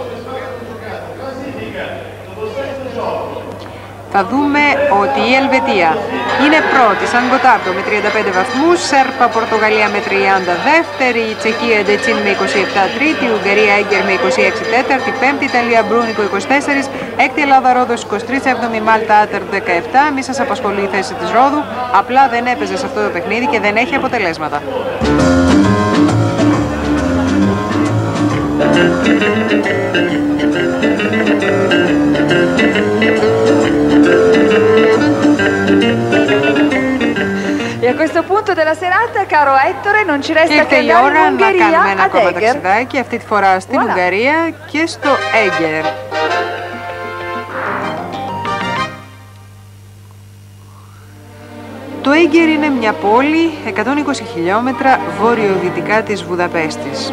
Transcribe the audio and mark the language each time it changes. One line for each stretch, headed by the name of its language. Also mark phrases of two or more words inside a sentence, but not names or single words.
Greek: Θα δούμε ότι η Ελβετία είναι πρώτη σαν Γκοτάρντο με 35 βαθμούς, Σέρπα Πορτογαλία με 30 δεύτερη, η Τσεχία Ντετσίν με 27 τρίτη, η Ουγγαρία Έγκερ με 26 τέταρτη, πέμπτη Ιταλία Μπρούνικο 24, έκτη Ελλάδα Ρόδος 23, έβδομη Μάλτα Άτερ 17. Μη σας απασχολεί η θέση της Ρόδου, απλά δεν έπαιζε σε αυτό το παιχνίδι και δεν έχει αποτελέσματα.
Italian: E a questo punto della serata, caro Ettore, non ci resta che andare in Ungheria
Greek: να κάνουμε ένα
Italian: ad
Greek: ακόμα Eger. ταξιδάκι, αυτή τη φορά στην Ουγγαρία και στο Έγκερ. Το Έγκερ είναι μια πόλη 120 χιλιόμετρα βορειοδυτικά της Βουδαπέστης.